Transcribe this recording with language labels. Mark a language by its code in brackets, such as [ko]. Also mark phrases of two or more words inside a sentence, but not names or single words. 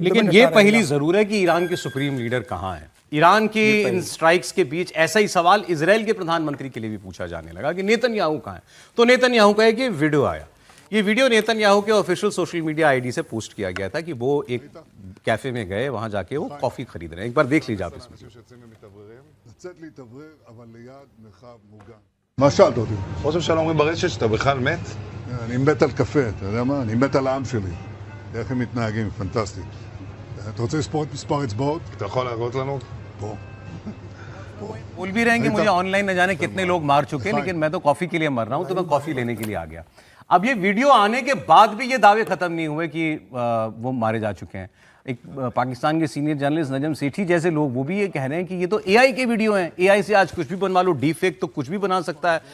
[hi] लेकिन ये पहली जरूर है कि ईरान के [en] supreme leader [hi] कहां है। ईरान की इन स्ट्राइक्स के बीच ऐसा ही सवाल इजराइल के प्रधानमंत्री के लिए भी पूछा जाने लगा कि नेतन्याहू कहां है। तो नेतन्याहू का एक वीडियो आया, ये वीडियो नेतन्याहू के [en] official social media ID [hi] से पोस्ट किया गया था कि वो एक कैफे में गए, वहां जाके वो कॉफी खरीद रहे हैं। एक बार देख लीजिए आप इसमें। [he] מה שאלת אותי? ראש הממשלה אומרים ברשת שאתה בכלל מת? אני מת על קפה, אתה יודע מה? אני מת על העם שלי. איך הם מתנהגים, פנטסטי. אתה רוצה לספור את מספר אצבעות? אתה יכול להראות לנו? פה. [hi] बोल भी रहे हैं कि मुझे ऑनलाइन न जाने कितने लोग मार चुके हैं, लेकिन मैं तो कॉफी के लिए मर रहा हूं, तो मैं कॉफी लेने के लिए आ गया। अब ये वीडियो आने के बाद भी ये दावे खत्म नहीं हुए कि वो मारे जा चुके हैं। एक पाकिस्तान के [en] senior journalist [hi] नजम सेठी जैसे लोग वो भी ये कह रहे हैं कि ये तो एआई के वीडियो हैं, एआई से आज कुछ भी बनवा लो, डीफेक तो कुछ भी बना सकता है।